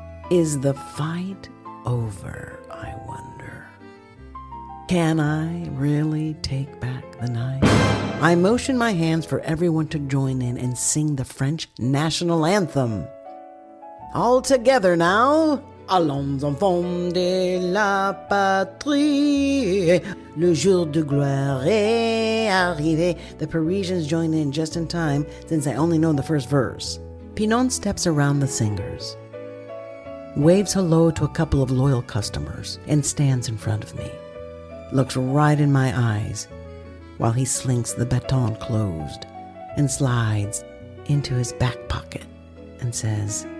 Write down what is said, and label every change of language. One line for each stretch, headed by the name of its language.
English: Is the fight over, I wonder? Can I really take back the night? I motion my hands for everyone to join in and sing the French national anthem. All together now.
French: Allons enfants de la patrie, le jour de gloire est arrivé.
English: The Parisians join in just in time, since I only know the first verse. Pinon steps around the singers, waves hello to a couple of loyal customers, and stands in front of me. Looks right in my eyes while he slinks the baton closed and slides into his back pocket and says,